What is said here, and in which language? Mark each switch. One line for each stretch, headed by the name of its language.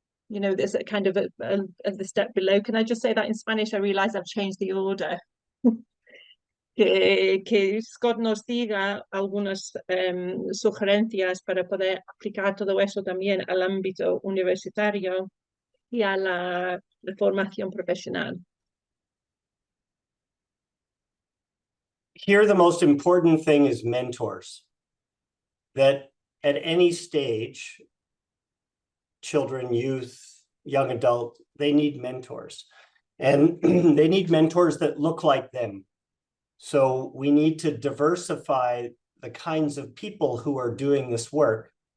English: You know, there's a kind of the step below. Can I just say that in Spanish? I realize I've changed the order.
Spanish: Que Scott nos diga algunas sugerencias para poder aplicar todo eso también al ámbito universitario y a la formación profesional.
English: Here, the most important thing is mentors. That at any stage, children, youth, young adult, they need mentors. And they need mentors that look like them. So we need to diversify the kinds of people who are doing this work.